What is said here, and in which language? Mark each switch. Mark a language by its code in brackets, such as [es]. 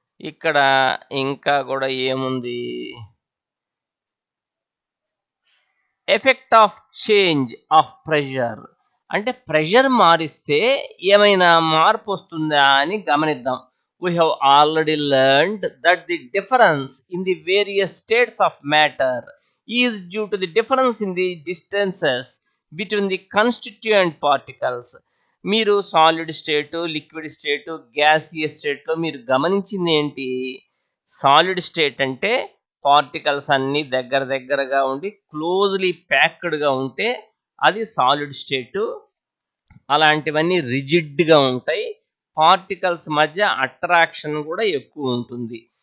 [te] ఇక్కడ ఇంకా కూడా ఏముంది, [en] effect of change of pressure [te] అంటే ప్రెషర్ మారిస్తే ఏమైనా మార్పు వస్తుందా అని గమనిద్దాం. [en] We have already learned that the difference in the various states of matter is due to the difference in the distances between the constituent particles. [te] మీరు solid state, liquid state, gaseous state లో మీరు గమనించింది ఏంటి, solid state అంటే particles అన్ని దగ్గర దగ్గరగా ఉండి క్లోజ్లీ ప్యాక్డ్గా ఉంటే అది సాలిడ్ స్టేట్. అలాంటివన్నీ రిజిడ్గా ఉంటాయి, పార్టికల్స్ మధ్య అట్రాక్షన్ కూడా ఎక్కువ ఉంటుంది.